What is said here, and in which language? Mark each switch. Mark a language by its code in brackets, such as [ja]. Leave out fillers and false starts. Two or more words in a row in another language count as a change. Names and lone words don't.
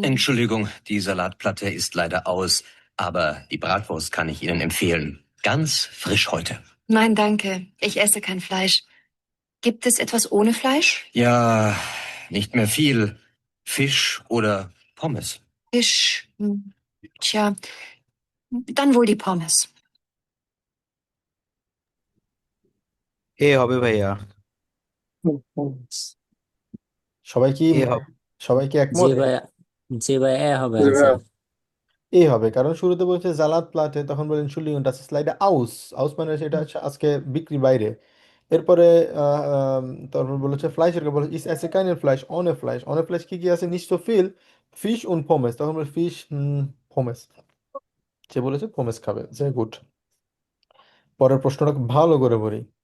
[de] Entschuldigung, die Salatplatte ist leider aus, aber die Bratwurst kann ich Ihnen empfehlen. Ganz frisch heute. Nein, danke. Ich esse kein Fleisch. Gibt es etwas ohne Fleisch? Ja, nicht mehr viel. Fisch oder Pommes. Fisch. Tja, dann wohl die Pommes. [bn] এ হবে ভাইয়া। সবাই কি, এ হবে। সবাই কি জি একমত? ভাইয়া জি ভাইয়া এ হবে অ্যান্সার এই হবে, কারণ শুরুতে বলছে [de] Salat Platte, [bn] তখন বলেন শুলিং [de] das ist leider aus, [bn] aus মানে সেটা হচ্ছে আজকে বিক্রির বাইরে। এরপরে আহ, আম, তারপর বলেছে ফ্লাইশের কথা, বলে [de] Ich esse kein Fleisch ohne Fleisch, ohne Fleisch, [bn] অনে ফ্লাইশ কি কি আছে, [de] nicht viel Fisch und Pommes, [bn] তখন বলে [de] Fisch Pommes, [bn] সে বলেছে পমেস খাবে, যে গুড। পরের প্রশ্নটা খুব ভালো করে বলি।